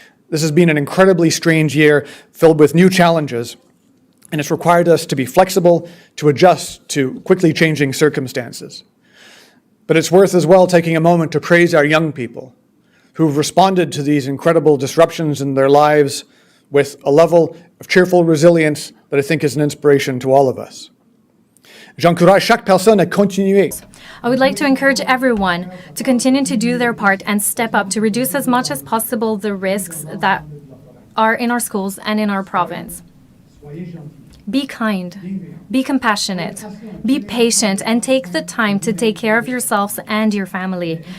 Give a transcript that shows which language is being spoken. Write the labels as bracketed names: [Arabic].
[English] This has been an incredibly strange year filled with new challenges, and it's required us to be flexible, to adjust to quickly changing circumstances. But it's worth as well taking a moment to praise our young people who've responded to these incredible disruptions in their lives with a level of cheerful resilience that I think is an inspiration to all of us. [French] J'encourage chaque personne à continuer. [English] I would like to encourage everyone to continue to do their part and step up to reduce as much as possible the risks that are in our schools and in our province. Be kind, be compassionate, be patient, and take the time to take care of yourselves and your family.